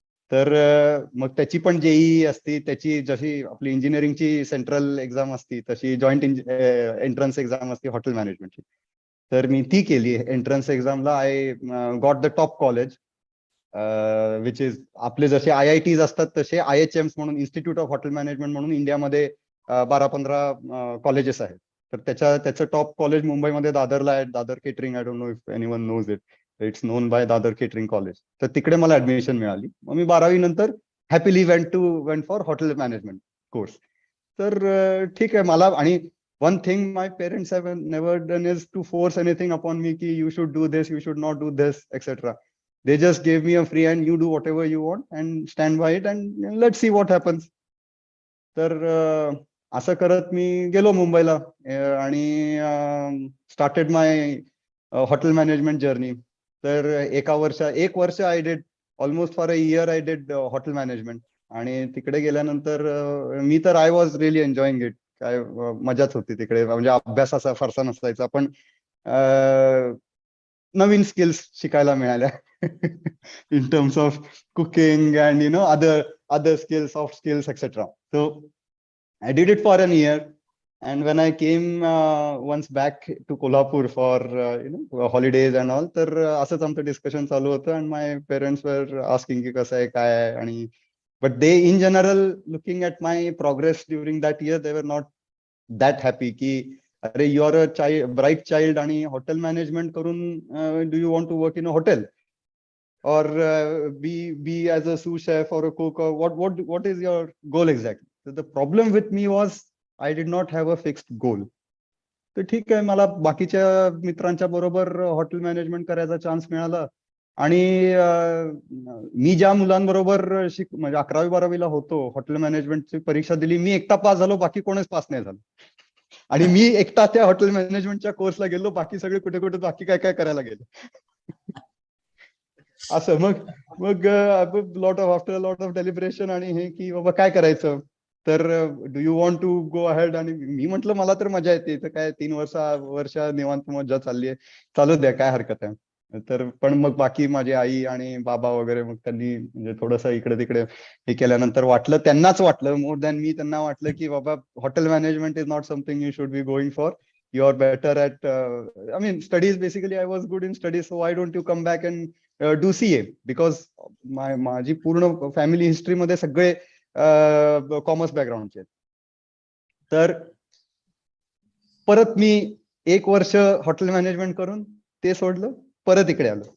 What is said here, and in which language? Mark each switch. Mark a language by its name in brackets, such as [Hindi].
[Marathi] तर मग त्याची पण जेई असती, त्याची जशी आपली इंजिनिअरिंगची सेंट्रल एक्झाम असती तशी जॉईंट एंट्रन्स एक्झाम असते हॉटेल मॅनेजमेंटची. तर मी ती केली. Entrance एक्झामला I got the top college, which is, आपले जसे IITs असतात तसे IHMs म्हणून, इन्स्टिट्यूट ऑफ हॉटेल मॅनेजमेंट म्हणून इंडियामध्ये 12-15 कॉलेजेस आहेत. तर त्याचं टॉप कॉलेज मुंबईमध्ये दादरला आहे, Dadar catering. [English] I don't know if anyone knows it. It's known by Dadar catering college. [Marathi] तर तिकडे मला ऍडमिशन मिळाली. मग मी 12वी नंतर happily went for hotel management course. तर ठीक आहे मला. [English] आणि one thing my parents have never done is to force anything upon me ki you should do this, you should not do this, etc. They just gave me a free hand, you do whatever you want and stand by it and let's see what happens. [Marathi] तर असं करत मी गेलो मुंबईला आणि started माय hotel management journey. [English] तर एक वर्ष I did, almost for a year I did hotel management. [Marathi] आणि तिकडे गेल्यानंतर मी तर I was really enjoying it. काय मजाच होती तिकडे. म्हणजे अभ्यास असा फारसा नसायचा, पण नवीन स्किल्स शिकायला मिळाल्या in terms of cooking and you know other skills, soft skills etcetera. [English] So I did it for an year, and when I came once back to Kolhapur for holidays and all, तर असंच आमचं discussion चालू होतं and my parents were asking की कसं आहे काय आहे. आणि but they in general, looking at my progress during that year, they were not that happy की अरे you are a bright child आणि हॉटेल मॅनेजमेंट करून do you want to work in a hotel? or be as a sous chef or a cook, or what is your goal exactly? So the problem with me was I did not have a fixed goal. [Marathi] तर ठीक आहे, मला बाकीच्या मित्रांच्या बरोबर hotel management करायचा chance मिळाला. आणि मी ज्या मुलांबरोबर म्हणजे 11वी-12वीला होतो, हॉटेल मॅनेजमेंटची परीक्षा दिली, मी एकटा पास झालो, बाकी कोणीच पास नाही झालं. आणि मी एकटा त्या हॉटेल मॅनेजमेंटच्या कोर्सला गेलो, बाकी सगळे कुठे कुठे बाकी काय काय करायला गेले. असं मग lot of after lot of deliberation आणि हे की बाबा काय करायचं, तर do you want to go ahead. आणि मी म्हटलं मला तर मजा येते, तर काय 3 वर्ष निवांत मजा चालली आहे, चालू द्या, काय हरकत आहे. तर पण मग बाकी माझी आई आणि बाबा वगैरे मग त्यांनी म्हणजे थोडंसं इकडे तिकडे हे केल्यानंतर त्यांनाच वाटलं मोर दॅन मी, त्यांना वाटलं की बाबा hotel management is not something you should be going for. [English] You are better at, I mean, studies. Basically, I was good in studies. So why don't you come back and do CA? [Marathi] Because माझी पूर्ण family history मध्ये सगळे commerce बॅकग्राऊंडचे. तर परत मी 1 वर्ष hotel management करून ते सोडलं, परत इकडे आलो.